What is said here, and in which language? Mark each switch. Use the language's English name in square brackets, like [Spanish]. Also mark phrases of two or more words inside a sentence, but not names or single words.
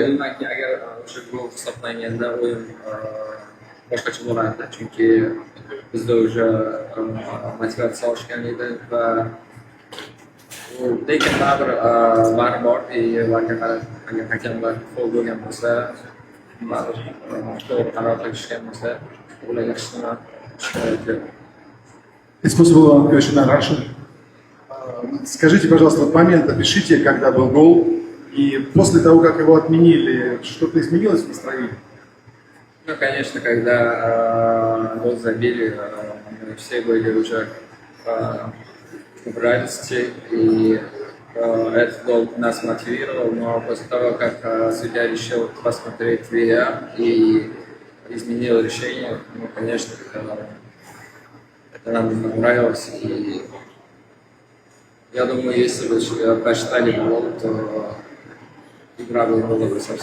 [Uzbek] Bilmaymanki, agar o'sha gol hisoblanganda o'yin boshqacha bo'lardi, chunki bizda o'sha motivatsiya oshgan edi va lekin baribir bari bor. Varga qarab, agar hakamlar faol bo'lgan bo'lsa, baribir to'g'ri qaror qilishgan bo'lsa, ular yaxshi [English] It's possible question on Russian. [Russian] Скажите, пожалуйста, вот момент опишите, когда был гол, и после того, как его отменили, что-то изменилось в настроении? Ну, конечно, когда гол забили, мы все были уже в радости, и этот гол нас мотивировал, но после того, как судья решил посмотреть VAR и изменил решение, ну, конечно, это нам не понравилось, и я думаю, если бы посчитали гол, то игра была бы совсем.